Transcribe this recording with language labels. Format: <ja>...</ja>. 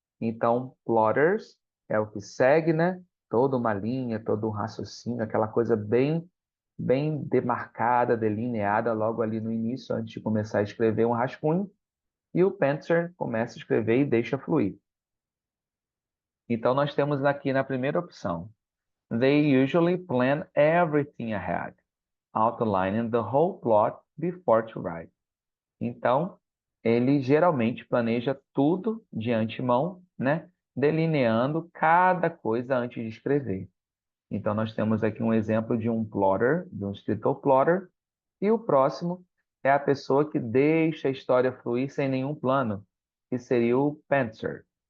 <pt>Então, plotters é o que segue, né? Toda uma linha, todo um raciocínio, aquela coisa bem demarcada, delineada logo ali no início, antes de começar a escrever um rascunho. E o pantser começa a escrever e deixa fluir. Então, nós temos aqui na primeira opção.</pt> <en>They usually plan everything ahead, outlining the whole plot before to write.</en> <pt>Então, ele geralmente planeja tudo de antemão, né? Delineando cada coisa antes de escrever. Então, nós temos aqui um exemplo de um plotter, de um escritor plotter, e o próximo é a pessoa que deixa a história fluir sem nenhum plano, que seria o pantser.</pt>